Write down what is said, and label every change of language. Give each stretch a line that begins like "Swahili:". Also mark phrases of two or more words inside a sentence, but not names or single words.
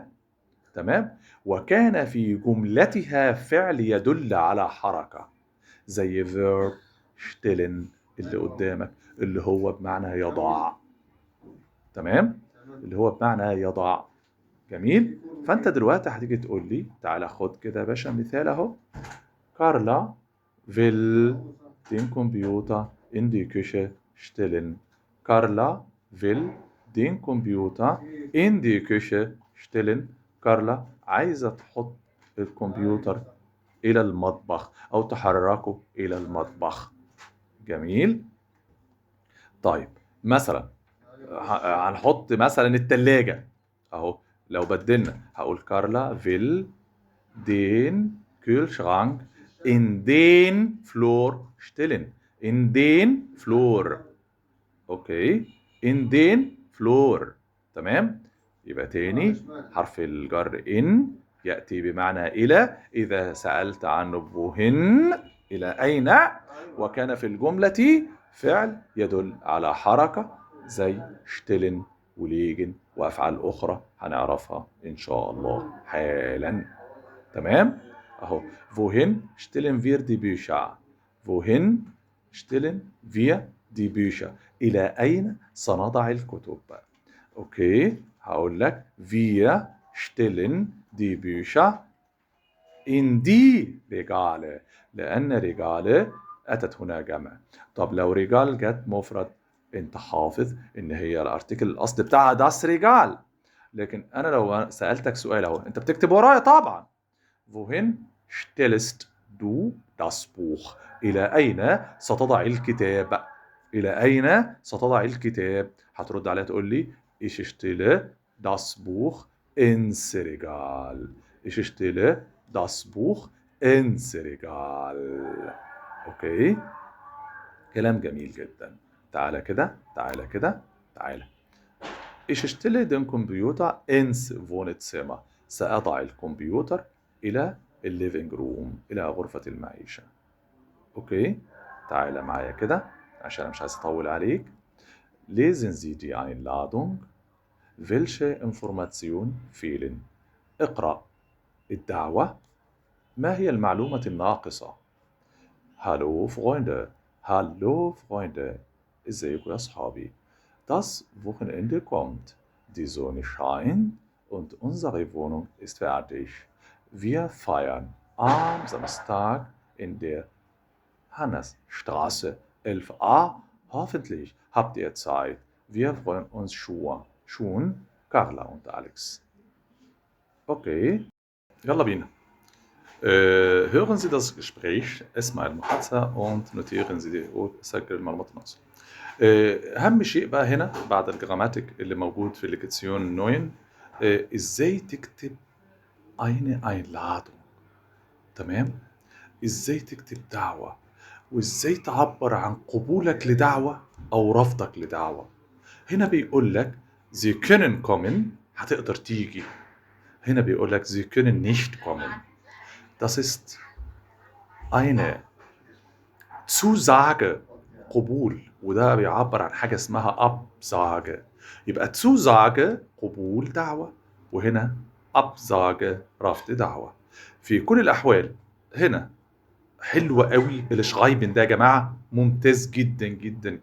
Arabic: تمام. وكان في جملتها فعل يدل على حركة، زي verb stellen اللي قدامك اللي هو بمعنى يضع. تمام، اللي هو بمعنى يضع. جميل. فانت دلوقتي هتيجي تقول لي تعالى خد كده يا باشا مثال اهو.
German: كارلا will den Computer in die Küche stellen. Carla will den Computer in die Küche stellen.
Arabic: كارلا عايزة تحط الكمبيوتر إلى المطبخ أو تحركه إلى المطبخ. جميل. طيب مثلا هنحط مثلا التلاجة أهو. لو بدلنا هقول كارلا فيل
German: den Kühlschrank in den Flur stellen. In den Flur. اوكي. in den Flur.
Arabic: تمام. يبقى تاني حرف الجر ان يأتي بمعنى إلى إذا سألت عنه wohin إلى أين، وكان في الجملة فعل يدل على حركة زي stellen وليجن وأفعال أخرى هنعرفها إن شاء الله حالا. تمام. اهو
German: wohin stellen wir die Bücher. wohin stellen wir die Bücher.
Arabic: إلى أين سنضع الكتب. اوكي. هقول لك
German: wir stellen die Bücher in die Regale
Arabic: لأن رجال أتت هنا جمع. طب لو رجال جت مفرد انت حافظ ان هي الارتكل الاصل بتاعها das رجال. لكن انا لو سألتك سؤال اهو انت بتكتب ورايا طبعا.
German: wohin stellst du das Buch.
Arabic: إلى أين ستضع الكتاب. إلى أين ستضع الكتاب. هترد عليها تقول لي
German: ich stelle das Buch ins Regal. ich stelle das Buch ins Regal.
Arabic: أوكي. كلام جميل جدا. تعالى كده تعالى كده تعالى.
German: ich stelle den Computer ins Wohnzimmer.
Arabic: سأضع الكمبيوتر إلى الليفينج روم إلى غرفة المعيشة. أوكي. تعالى معايا كده عشان أنا مش عايز أطول عليك.
German: Lesen Sie die Einladung. Welche Information fehlen. اقرأ الدعوة. ما هي المعلومة الناقصة. Hallo Freunde. Hallo Freunde.
Arabic: ازيكم يا أصحابي.
German: Das Wochenende kommt. Die Sonne scheint und unsere Wohnung ist fertig. Wir feiern am Samstag in der Hannesstraße 11a. Hoffentlich habt ihr Zeit. Wir freuen uns schon. Carla und Alex.
Arabic: Okay, يلا بينا.
German: hören Sie das Gespräch,
Arabic: اسمع المحادثة
German: und notieren Sie
Arabic: وسجل المعلومات الناقصة. أهم شيء بقى هنا بعد الجراماتيك اللي موجود في ليكسيون 9 إزاي تكتب
German: eine Einladung.
Arabic: تمام؟ إزاي تكتب دعوة وإزاي تعبر عن قبولك لدعوة أو رفضك لدعوة. هنا بيقول لك
German: Sie können kommen
Arabic: هتقدر تيجي. هنا بيقول لك
German: Sie können nicht kommen. Das ist eine Zusage
Arabic: قبول وده بيعبر عن حاجة اسمها Absage. يبقى Zusage قبول دعوة وهنا Absage رفض دعوة. في كل الأحوال هنا حلوة قوي الشغايبن ده يا جماعة ممتاز جدا جدا.